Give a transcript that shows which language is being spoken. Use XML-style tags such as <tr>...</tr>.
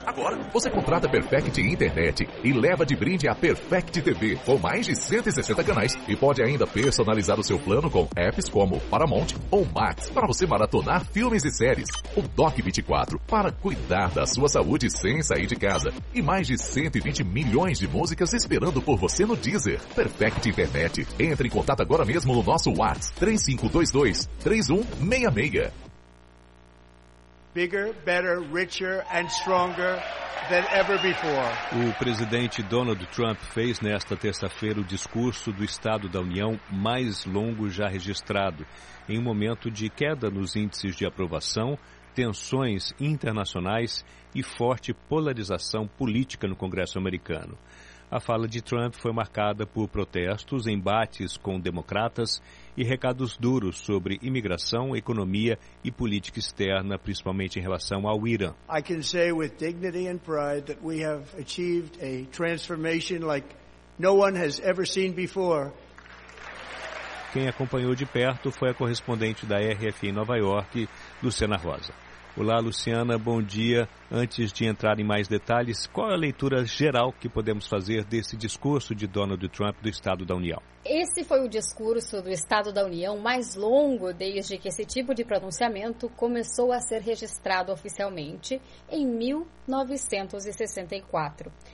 <pt>Agora, você contrata a Perfect Internet e leva de brinde a Perfect TV com mais de 160 canais e pode ainda personalizar o seu plano com apps como Paramount ou Max para você maratonar filmes e séries. O Doc 24 para cuidar da sua saúde sem sair de casa. E mais de 120 milhões de músicas esperando por você no Deezer. Perfect Internet. Entre em contato agora mesmo no nosso WhatsApp 3522-3166.</pt> <en>Bigger, better, richer and stronger than ever before.</en> <pt>O presidente Donald Trump fez nesta terça-feira o discurso do Estado da União mais longo já registrado, em um momento de queda nos índices de aprovação, tensões internacionais e forte polarização política no Congresso americano. A fala de Trump foi marcada por protestos, embates com democratas e recados duros sobre imigração, economia e política externa, principalmente em relação ao Irã.</pt> <en>I can say with dignity and pride that we have achieved a transformation like no one has ever seen before.</en> <pt>Quem acompanhou de perto foi a correspondente da RFI em Nova York, Luciana Rosa. Olá, Luciana, bom dia. Antes de entrar em mais detalhes, qual é a leitura geral que podemos fazer desse discurso de Donald Trump do Estado da União? Esse foi o discurso do Estado da União mais longo desde que esse tipo de pronunciamento começou a ser registrado oficialmente em 1964.</pt>